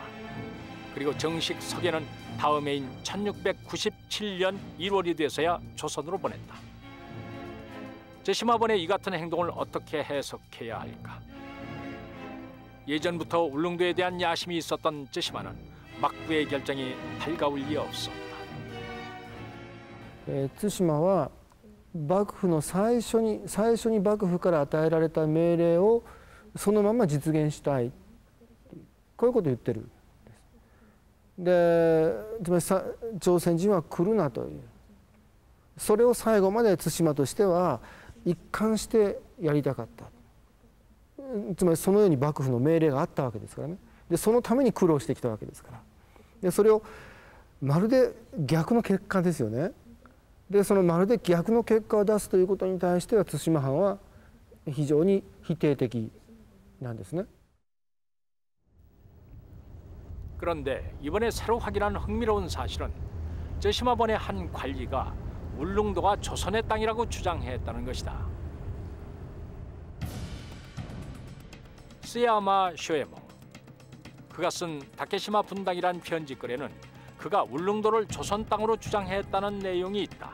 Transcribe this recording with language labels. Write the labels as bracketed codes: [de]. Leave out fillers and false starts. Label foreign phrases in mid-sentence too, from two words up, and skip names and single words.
[ko] 그리고 정식 서계는 다음 해인 1697년 1월이 돼서야 조선으로 보냈다. 쯔시마번의 이 같은 행동을 어떻게 해석해야 할까? 예전부터 울릉도에 대한 야심이 있었던 쯔시마는 막부의 결정이 달가울 리 없었다. [ja] 対馬は幕府の最初に幕府から与えられた命令をそのまま実現したい、こういうことを言ってるんです。で、つまり朝鮮人は来るなという、それを最後まで対馬としては一貫してやりたかった。つまりそのように幕府の命令があったわけですからね。でそのために苦労してきたわけですから。でそれをまるで逆の結果ですよね。でそのまるで逆の結果を出すということに対しては対馬藩は非常に否定的なんですね。 [ko] 그런데 이번에 새로 확인한 흥미로운 사실은 쯔시마번의 한 관리가 울릉도가 조선의 땅이라고 주장했다는 것이다. 스야마 쇼에몽, 그가 쓴 다케시마 분당이란 편지글에는 그가 울릉도를 조선 땅으로 주장했다는 내용이 있다.